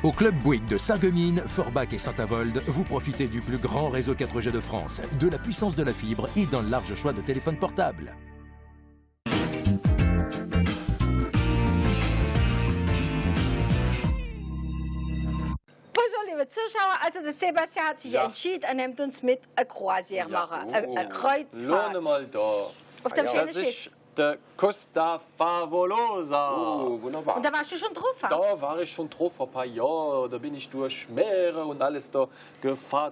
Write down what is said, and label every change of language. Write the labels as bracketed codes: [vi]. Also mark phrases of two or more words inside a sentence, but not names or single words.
[fr] Au club Bouygues de Sarreguemines, Forbach et Saint-Avold, vous profitez du plus grand réseau 4G de France, de la puissance de la fibre et d'un large choix de téléphones portables. [de] Bonjour liebe Zuschauer, also der Sebastian hat sich entschieden, er nimmt uns mit ein Croisière machen, eine Kreuzfahrt. Auf dem schönen Schiff. Der Costa Favolosa. Oh, wunderbar. Und da warst du schon drauf? Da war ich schon drauf vor ein paar Jahren. Da bin ich durch Meere und alles da gefahren.